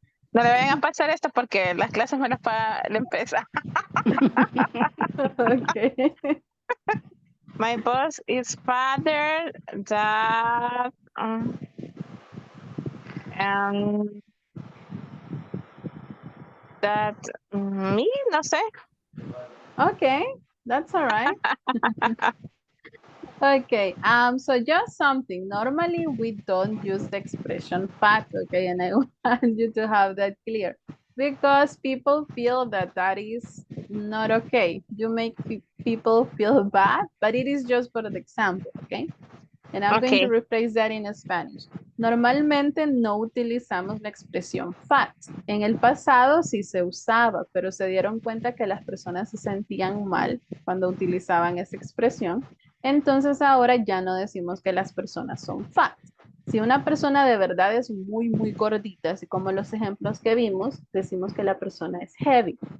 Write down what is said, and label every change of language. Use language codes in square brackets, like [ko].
[es] No le vayan a pasar esto porque las clases me las paga la empresa. [en] Okay. My boss is father that and that me, [es] no sé. [en] Okay, that's all right. Okay, so just something. Normally we don't use the expression fat, okay, and I want you to have that clear because people feel that that is not okay. You make people feel bad, but it is just for the example, okay? And I'm going to Okay. rephrase that in Spanish. [es] Normalmente no utilizamos la expresión fat. En el pasado sí se usaba, pero se dieron cuenta que las personas se sentían mal cuando utilizaban esa expresión. Entonces ahora ya no decimos que las personas son fat. Si una persona de verdad es muy, muy gordita, así como los ejemplos que vimos, decimos que la persona es heavy.